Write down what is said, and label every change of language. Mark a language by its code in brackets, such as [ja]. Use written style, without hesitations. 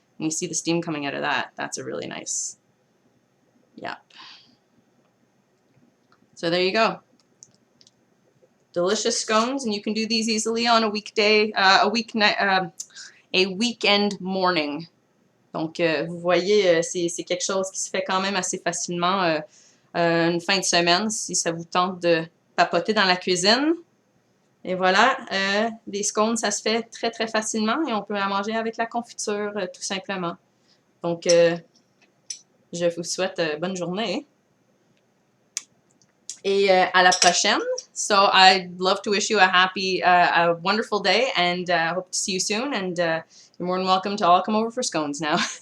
[en] And you see the steam coming out of that. That's a really nice. Yep. So there you go. Delicious scones, and you can do these easily on a weekday, a weekend morning. [fr] Donc, vous voyez, c'est quelque chose qui se fait quand même assez facilement une fin de semaine, si ça vous tente de papoter dans la cuisine. Et voilà, des scones, ça se fait très, très facilement et on peut la manger avec la confiture, tout simplement. Donc, je vous souhaite bonne journée. Et à la prochaine. [en] So, I'd love to wish you a wonderful day, and hope to see you soon. And you're more than welcome to all come over for scones now.